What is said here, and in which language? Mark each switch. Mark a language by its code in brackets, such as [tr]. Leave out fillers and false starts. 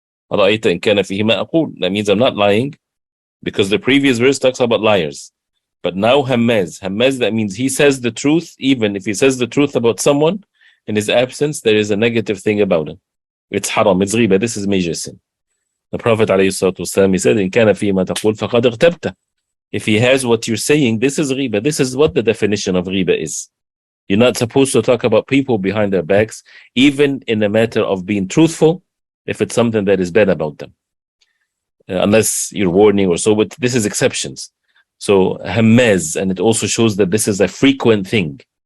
[ar] أَرَأَيْتَ إِنْ كَانَ فِيهِ مَا أَقُولُ. [en] That means I'm not lying, because the previous verse talks about liars. But now Hammaz, that means he says the truth. Even if he says the truth about someone, in his absence, there is a negative thing about him. It's haram, it's ghiba, this is major sin. The Prophet ﷺ, he said, [ar] إِنْ كَانَ فِي مَا تَقُولُ فَقَدْ اغْتَبْتَ. [en] If he has what you're saying, this is ghiba. This is what the definition of ghiba is. You're not supposed to talk about people behind their backs, even in a matter of being truthful, if it's something that is bad about them. Unless you're warning or so, but this is exceptions. So Hammaz, and it also shows that this is a frequent thing.